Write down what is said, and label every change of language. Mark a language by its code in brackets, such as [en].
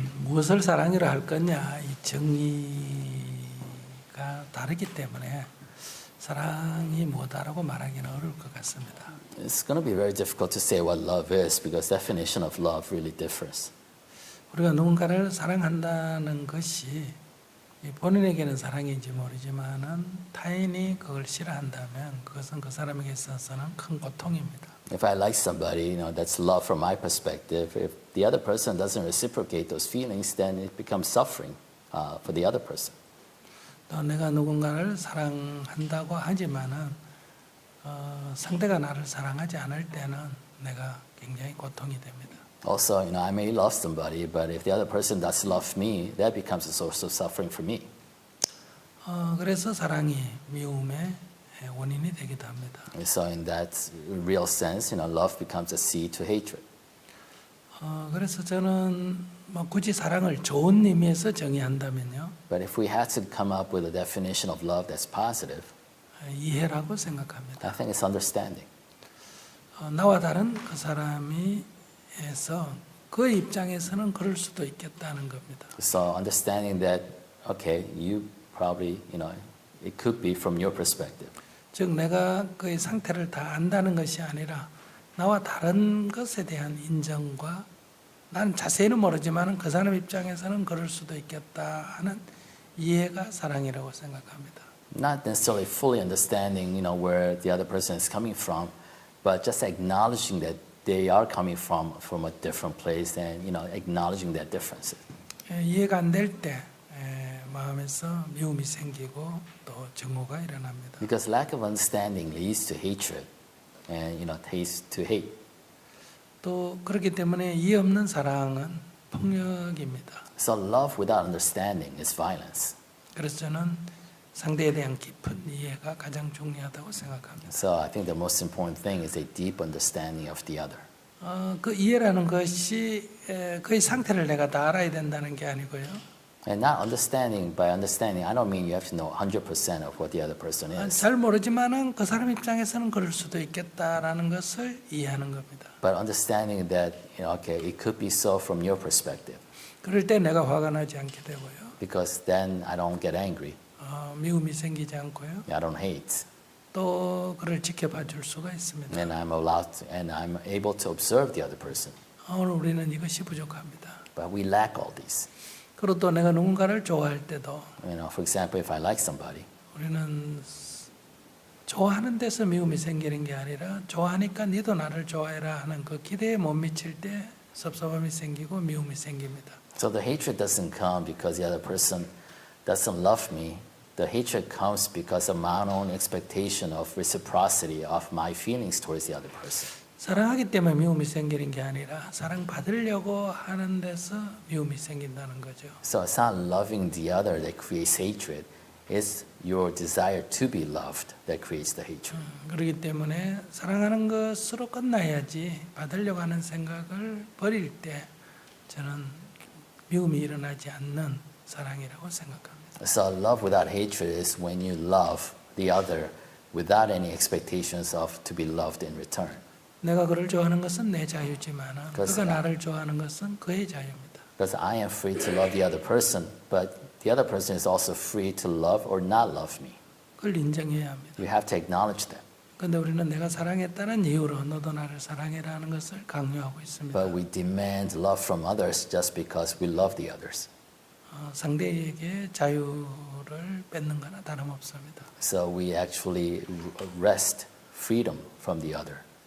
[ko] 무엇을 사랑이라 할 거냐, 이 정의가 다르기 때문에 사랑이 뭐다라고 말하기는 어려울 것 같습니다. [en] It's going to be very difficult to say what love is because definition of love really differs. [ko] 우리가 누군가를 사랑한다는 것이 본인에게는 사랑인지 모르지만은 타인이 그걸 싫어한다면 그것은 그 사람에게 있어서는 큰 고통입니다. [en] If I like somebody, that's love from my perspective. If the other person doesn't reciprocate those feelings, then it becomes suffering for the other person. [ko] 또 내가 누군가를 사랑한다고 하지만은 상대가 나를 사랑하지 않을 때는 내가 굉장히 고통이 됩니다. [en] Also, I may love somebody, but if the other person doesn't love me, that becomes a source of suffering for me. [ko] 그래서 사랑이 미움의 원인이 되기도 합니다. [en] So in that real sense, love becomes a seed to hatred. [ko] 그래서 저는 굳이 사랑을 좋은 의미에서 정의한다면요. [en] But if we had to come up with a definition of love that's positive, [ko] 이해라고 생각합니다. [en] I think it's understanding. [ko] 나와 다른 그 사람이 해서 그 입장에서는 그럴 수도 있겠다는 겁니다. [en] So understanding that, okay, you probably, it could be from your perspective. [ko] 즉 내가 그의 상태를 다 안다는 것이 아니라 나와 다른 것에 대한 인정과 난 자세히는 모르지만 그 사람 입장에서는 그럴 수도 있겠다 하는 이해가 사랑이라고 생각합니다. [en] Not necessarily fully understanding, where the other person is coming from, but just acknowledging that they are coming from a different place and, acknowledging their differences. [ko] 이해가 안 될 때 마음에서 미움이 생기고 또 증오가 일어납니다. [en] Because lack of understanding leads to hatred and, leads to hate. [ko] 또 그렇기 때문에 이해 없는 사랑은 폭력입니다. [en] So love without understanding is violence. [ko] 그래서 저는 상대에 대한 깊은 이해가 가장 중요하다고 생각합니다. [en] So I think the most important thing is a deep understanding of the other. [ko] 그 이해라는 것이 그의 상태를 내가 다 알아야 된다는 게 아니고요. [en] And not understanding, by understanding, I don't mean you have to know 100% of what the other person is. [ko] 잘 모르지만은 그 사람 입장에서는 그럴 수도 있겠다라는 것을 이해하는 겁니다. [en] But understanding that, okay, it could be so from your perspective. [ko] 그럴 때 내가 화가 나지 않게 되고요. [en] Because then I don't get angry. [ko] 미움이 생기지 않고요. [en] I don't hate. [ko] 또 그를 지켜봐 줄 수가 있습니다. [en] And I'm allowed to, and I'm able to observe the other person. [ko] 오늘 우리는 이것이 부족합니다. [en] But we lack all these. [ko] 그리고 또 내가 누군가를 좋아할 때도 [en] For example, if I like somebody, [ko] 우리는 좋아하는 데서 미움이 생기는 게 아니라 좋아하니까 니도 나를 좋아해라 하는 그 기대에 못 미칠 때 섭섭함이 생기고 미움이 생깁니다. [en] so the hatred doesn't come because the other person doesn't love me. The hatred comes because of my own expectation of reciprocity of my feelings towards the other person. [ko] 사랑하기 때문에 미움이 생기는 게 아니라 사랑받으려고 하는 데서 미움이 생긴다는 거죠. [en] So it's not loving the other that creates hatred. It's your desire to be loved that creates the hatred. [ko] 그렇기 때문에 사랑하는 것으로 끝나야지 받으려고 하는 생각을 버릴 때 저는 미움이 일어나지 않는 사랑이라고 생각합니다. [en] So love without hatred is when you love the other without any expectations of to be loved in return. [ko] 내가 그를 좋아하는 것은 내 자유지만 그가 나를 좋아하는 것은 그의 자유입니다. [en] Because I am free to love the other person, but the other person is also free to love or not love me. [ko] 그걸 인정해야 합니다. [en] You have to acknowledge that. [ko] 그런데 우리는 내가 사랑했다는 이유로 너도 나를 사랑해라는 것을 강요하고 있습니다. [en] But we demand love from others just because we love the others. [ko] 상대에게 자유를 뺏는 거나 다름없습니다. [en] So we actually wrest freedom from the other.